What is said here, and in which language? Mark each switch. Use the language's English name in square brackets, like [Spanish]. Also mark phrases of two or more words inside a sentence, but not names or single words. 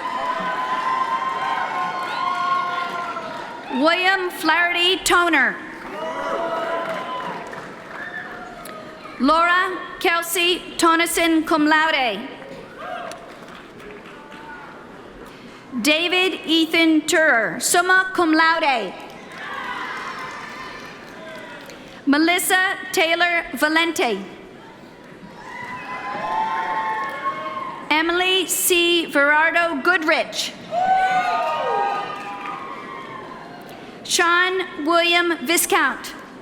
[English] William Flaherty Toner. Laura Kelsey Tonneson, [Latin] cum laude. [English] David Ethan Turer, [Latin] summa cum laude. [English] Melissa Taylor Valente. Emily C. Verardo Goodrich. Sean William Viscount.